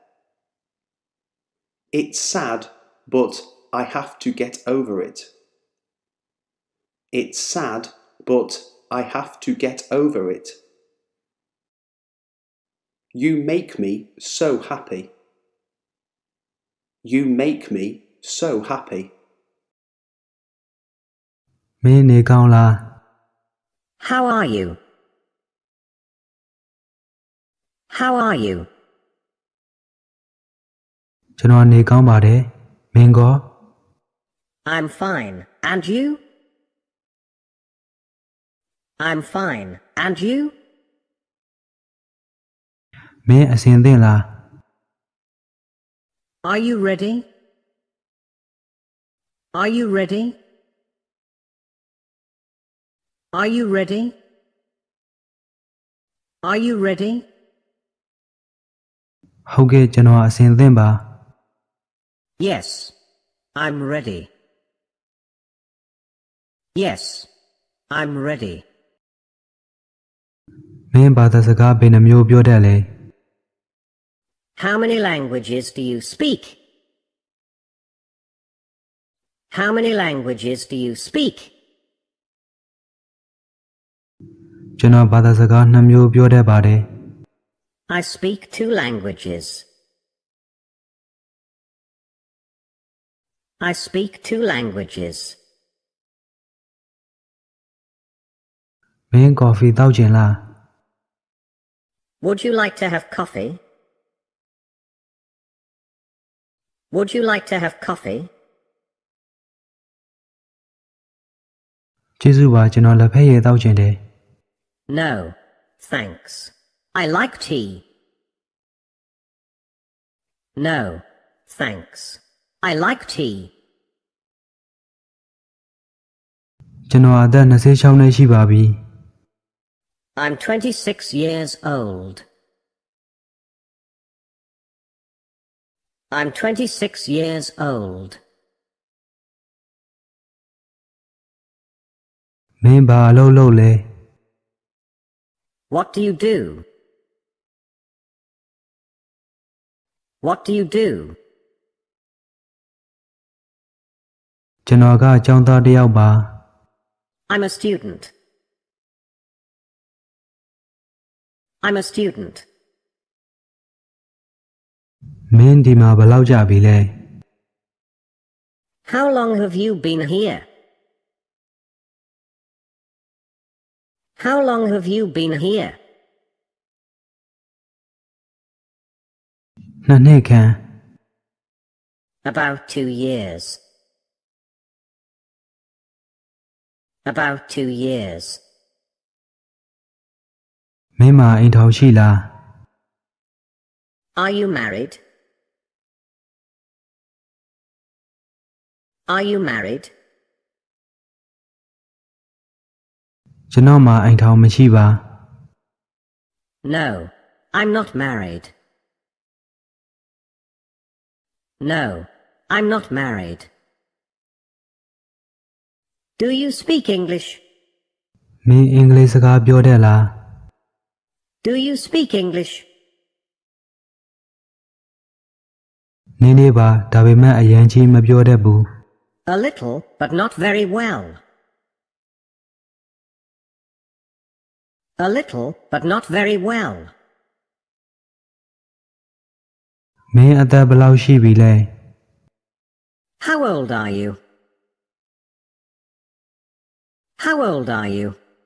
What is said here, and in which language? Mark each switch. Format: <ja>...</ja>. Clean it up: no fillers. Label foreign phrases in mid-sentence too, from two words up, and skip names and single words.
<en>It's sad, but I have to get over it. It's sad, but I have to get over it. You make me so happy. You make me so happy.</en> <my>မင်းနေကောင်းလား</my> <en>How are you? How are you?</en> <my>ကျွန်တော်နေကောင်းပါတယ်မင်းကော</my> <en>I'm fine. And you? I'm fine. And you?</en> <my>မင်းအဆင်သင့်လား</my> <en>Are you ready? Are you ready? Are you ready? Are you ready?</en> <my>ဟုတ်ကဲ့ကျွန်တော်အဆင်သင့်ပါ</my> <en>Yes, I'm ready. Yes, I'm ready.</en> <my>မင်းဘာသာစကားဘယ်နှမျိုးပြောတတ်လဲ</my> <en>How many languages do you speak? How many languages do you speak?</en> <my>ကျွန်တော်ဘာသာစကား2မျိုးပြောတတ်ပါတယ်</my> <en>I speak 2 languages. I speak 2 languages.</en> <my>မင်းကော်ဖီတောက်ချင်လား</my> <en>Would you like to have coffee? Would you like to have coffee?</en> <my>ကျေးဇူးပါကျွန်တော်လက်ဖက်ရည်တောက်ချင်တယ်</my> <en>No, thanks. I like tea. No, thanks. I like tea.</en> <my>ကျွန်တော်အသက်26နှစ်ရှိပါပြီ</my> <en>I'm 26 years old. I'm 26 years old.</en> <my>မင်းဘာအလုပ်လုပ်လဲ</my> <en>What do you do? What do you do?</en> <my>ကျွန်တော်ကကျောင်းသားတစ်ယောက်ပါ</my> <en>I'm a student. I'm a student.</en> <my>မင်းဒီမှာဘယ်လောက်ကြာပြီလဲ</my> <en>How long have you been here? How long have you been here?</en> <my>2 နှစ်ခန့်</my> <en>About 2 years. About 2 years.</en> <my>မင်းမှာအိမ်ထောင်ရှိလား</my> <en>Are you married? Are you married?</en> <my>ကျွန်တော်မှာအိမ်ထောင်မရှိပါ</my> <en>No, I'm not married. No, I'm not married. Do you speak English?</en> <my>မင်းအင်္ဂလိပ်စကားပြောတတ်လား</my> <en>Do you speak English?</en> <my>နည်းနည်းပါဒါပေမဲ့အရင်ကြီးမပြောတတ်ဘူး</my> <en>A little, but not very well. A little, but not very well.</en> <my>မင်းအသက်ဘယ်လောက်ရှိပြီလဲ</my> <en>How old are you? How old are you?</en>